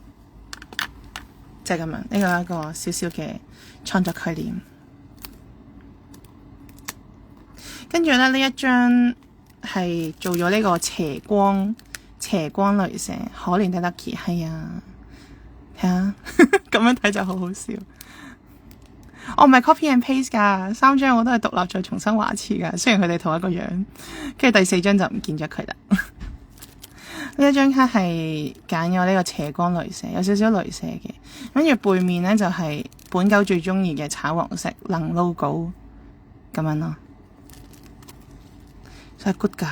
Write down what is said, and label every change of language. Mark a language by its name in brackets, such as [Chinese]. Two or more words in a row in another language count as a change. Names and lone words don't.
[Cantonese] 就係咁樣，呢個係一個少少嘅創作概念。跟住咧，呢一張係做咗呢個斜光雷射，可憐的 Lucky 係啊，睇下咁樣睇就好好笑。我唔係 [English] copy and paste [Cantonese] 噶，3張我都係獨立再重新畫一次噶，雖然佢哋同一個樣。跟住第4張就唔見咗佢啦。呢一張卡係揀咗呢個斜光雷射，有少少雷射嘅。跟住背面呢，就係本狗最中意嘅橙黃色能 logo 咁樣咯，就係 good 噶。